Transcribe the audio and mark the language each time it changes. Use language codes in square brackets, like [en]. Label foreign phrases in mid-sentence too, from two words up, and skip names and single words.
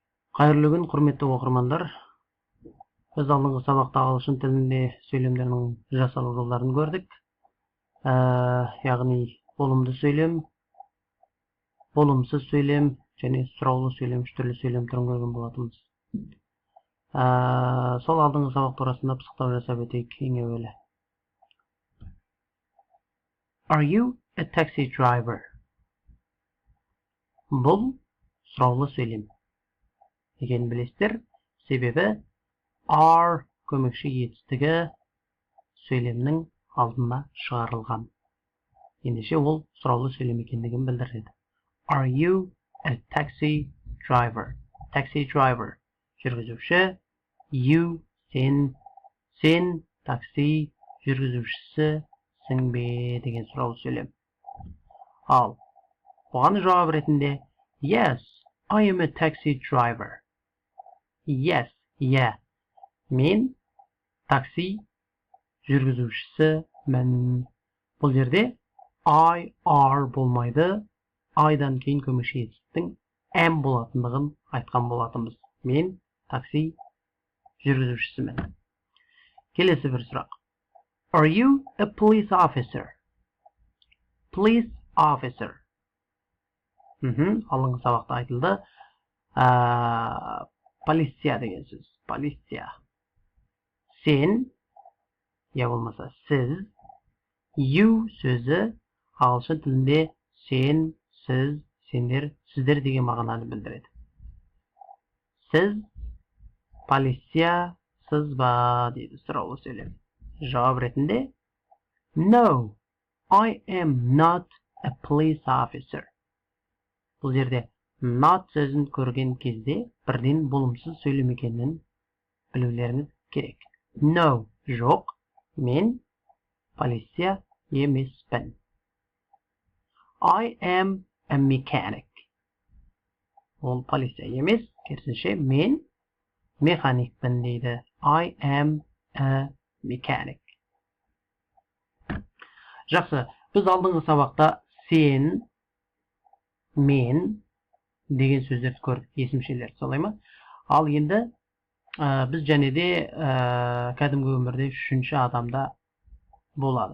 [kk] Қайырлы күн, құрметті оқырмандар. Біз алдыңғы сабақта ағылшын тілінде сөйлемдердің жасалу жолдарын көрдік. Яғни болымды сөйлем, болымсыз сөйлем және сұраулы сөйлем, үш түрлі сөйлем түрін көрген болатынбыз. Сол алдыңғы сабақ турасында пысықтау жасап өтейік ең әуелі. [en] Are you a taxi driver? [kk] Бұл сұраулы сөйлем. Екенін білесіздер, себебі are көмекші етістігі сөйлемнің алдына шығарылған. Ендеше ол сұраулы сөйлем екендігін білдіреді. [en] Are you a taxi driver? Taxi driver [kk] жүргізуші, you сен такси жүргізушісі сің бе деген сұраулы сөйлем. Ал оған жауап ретінде [en] yes, I am a taxi driver. Yes, yeah. [kk] Мен такси жүргізушісімін. Бұл жерде [en] I are [kk] болмайды. I-дан кейін көмекші етістіктің am болатындығын айтқан болатынбыз. Мен такси жүргізушісімін. Келесі бір сұрақ. [en] Are you a police officer? Police officer. [kk] Алдыңғы сабақта айтылды. Полиция деген сөз. Полиция. Сен, я болмаса сіз, you сөзі ағылшын тілінде сен, сіз, сендер, сіздер деген мағынаны білдіреді. Сіз полициясыз ба дейді сұраулы сөйлем. Жауап ретінде [en] no, I am not a police officer. [kk] Бұл жерде not сөзін көрген кезде бірден болымсыз сөйлем екенін білулеріңіз керек. No, жоқ, мен полиция емеспін. [en] I am a mechanic. [kk] Ол полиция емес, керісінше мен механикпін дейді. [en] I am a mechanic. [kk] Жақсы, біз алдыңғы сабақта сен, мен деген сөздерді көрдік, есімшелер, солай ма? Ал енді біз және де кәдімгі өмірде үшінші адамда болады.